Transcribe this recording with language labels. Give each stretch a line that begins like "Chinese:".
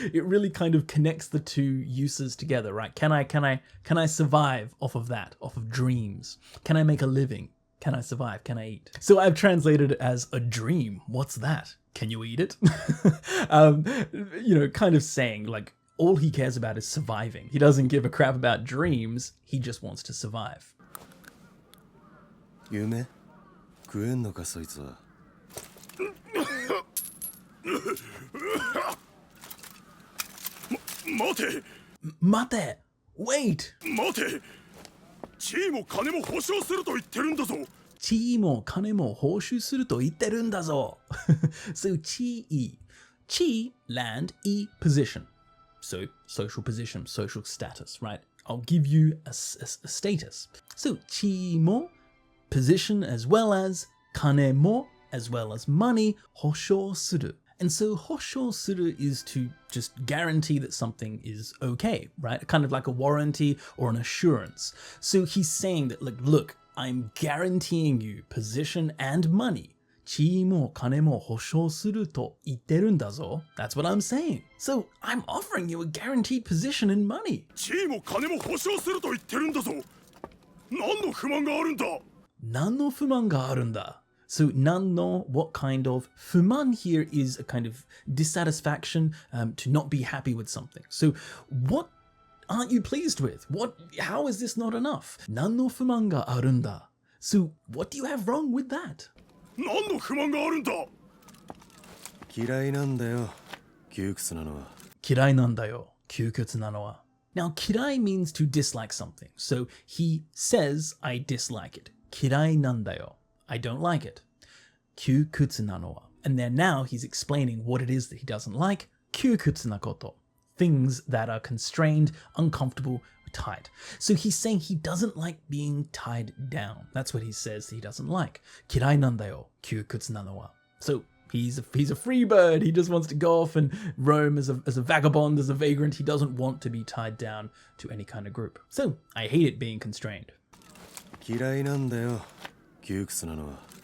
English: It really kind of connects the two uses together, right? Can I survive off of that, off of dreams? Can I make a living? Can I survive? Can I eat? So I've translated it as a dream. What's that? Can you eat it? Kind of saying like, all he cares about is surviving. He doesn't give a crap about dreams, he just wants to survive.
Japanese: 夢食えんのかそいつは。待て待て
English: Wait!
Japanese: 待て地位も金も保証すると言ってるんだぞ地位も金も報酬すると言ってるんだぞ So 地位
English: Chi, land, e, position. So social position, social status, right? I'll give you a status. So chi mo, position as well as, kane mo, as well as money, hoshou suru. And so hoshou suru is to just guarantee that something is okay, right? Kind of like a warranty or an assurance. So he's saying that, look, I'm guaranteeing you position and money.
Japanese: 地位も金も保証すると言ってるんだぞ.
English: That's what I'm saying. So I'm offering you a guaranteed position and money.
Japanese: 地位も金も保証すると言ってるんだぞ何の不満があるんだ何の不満があるんだ
English: So 何の what kind of 不満 here is a kind of dissatisfaction, to not be happy with something. So what aren't you pleased with? How is this not enough?
Japanese: 何の不満があるんだ
English: So what do you have wrong with that?
Japanese: 何の不満があるんだ嫌いなんだよ窮屈なのは。嫌いなんだよ窮屈なのは
English: Now, kirai means to dislike something. So he says, I dislike it.
Japanese: Kirai nandayo.
English: I don't like it.
Japanese: Kyukutsu nano wa.
English: And then now he's explaining what it is that he doesn't like.
Japanese: Kyukutsu nakoto.
English: Things that are constrained, uncomfortable, tied. So he's saying he doesn't like being tied down. That's what he says he doesn't like.
Japanese: Kirai nandayo. Kyukutsu nano wa.
English: So he's a free bird. He just wants to go off and roam as a vagabond, as a vagrant. He doesn't want to be tied down to any kind of group. So I hate it being constrained.
Japanese: 嫌いなんだよ窮屈なのは。